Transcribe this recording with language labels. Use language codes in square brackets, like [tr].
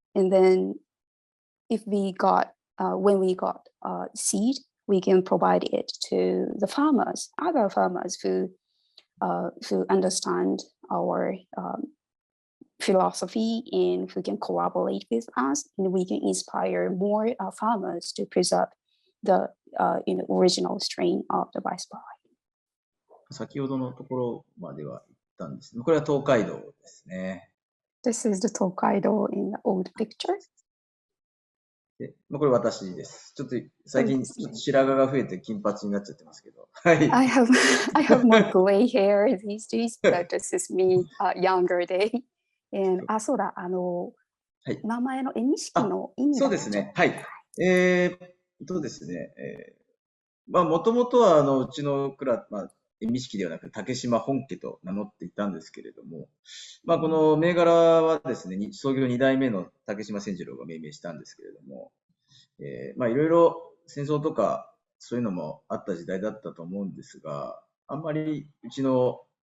[en] And then if we got, when we got seed, we can provide it to the farmers, other farmers who understand our philosophy and who can collaborate with us, and we can inspire more farmers to preserve the original strain of the rice barley. [ja] 先ほどのところまでは行ったんですね。これは東海道ですね。 [en] This is the Tokaido in the old picture. [ja] でこれ私です。ちょっと最近ちょっと白髪が増えて金髪になっちゃってますけど。はい。 [en] I have more gray hair these days, but this is me younger day. [ja] And そうだ、はい、名前のエミシキの意味そうですね。はい。ですね。もともとはうちの蔵、エミシキではなく竹島本家と名乗っていたんですけれども、この銘柄はですね、創業2代目の竹島千次郎が命名したんですけれども、いろいろ戦争とかそういうのもあった時代だったと思うんですが、あんまりうちの